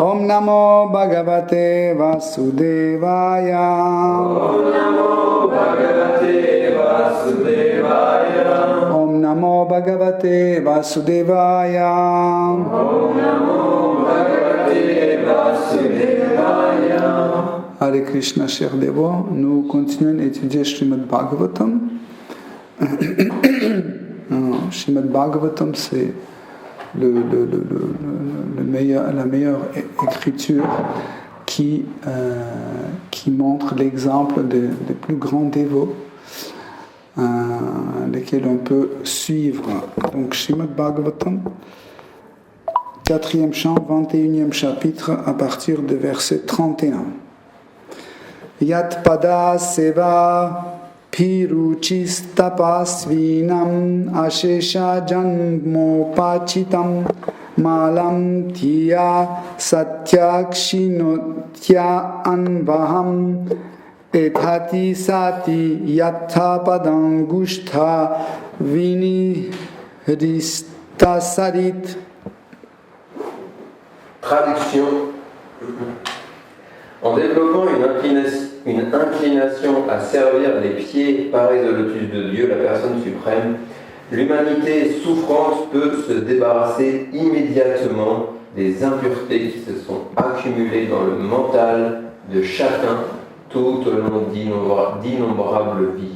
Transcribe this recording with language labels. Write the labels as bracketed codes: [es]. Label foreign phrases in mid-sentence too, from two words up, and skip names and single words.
[sa] Om Namo Bhagavate Vasudevaya. Om Namo Bhagavate Vasudevaya. Om Namo Bhagavate Vasudevaya. Om Namo Bhagavate Vasudevaya. Hare Krishna, [fr] chers dévots, nous continuons d'étudier Srimad Bhagavatam. Srimad Bhagavatam, c'est la meilleure écriture qui montre l'exemple des plus grands dévots, lesquels on peut suivre. Donc Srimad Bhagavatam, 4e chant, 21e chapitre, à partir du verset 31. [sa] Yat pada seva piruchistapasvinam ashesha janmopachitam malam tiya satyakshinottya anvaham ethati sati yatha padangushta viniristasarit. [fr] Traduction. En développant une inclination à servir les pieds pareils au lotus de Dieu, la personne suprême, l'humanité souffrante peut se débarrasser immédiatement des impuretés qui se sont accumulées dans le mental de chacun tout au long d'innombrables vies.